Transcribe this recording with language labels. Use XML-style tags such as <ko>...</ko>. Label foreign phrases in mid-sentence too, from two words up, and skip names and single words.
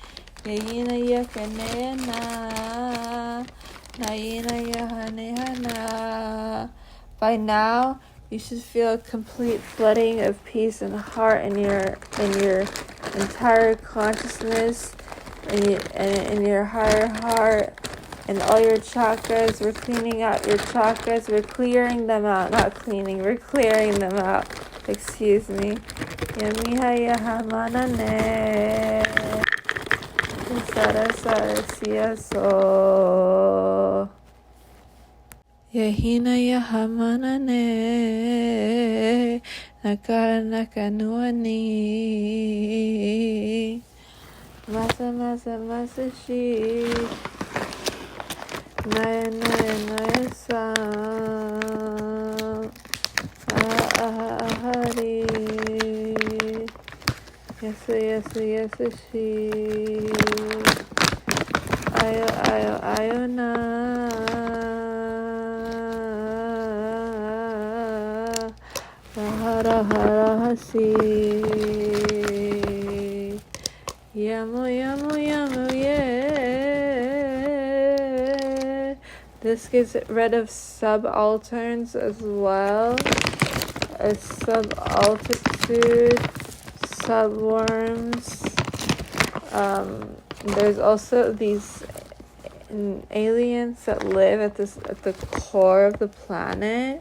<en>By now, you should feel a complete flooding of peace and heart in your entire consciousness, in your higher heart, and all your chakras. We're cleaning out your chakras. We're clearing them out. Not cleaning. We're clearing them out. Excuse me. Yamiha yahamanane. Sara sara siya so. Yahina yahamanane. Nakara nakanuani. Masa shi. Naya sa. Ahari. Yes she. Ayo na. Hara hasi. Yamu yeah. This gets rid of subalterns as well as subaltitude, subworms. There's also these aliens that live at the core of the planet.</en>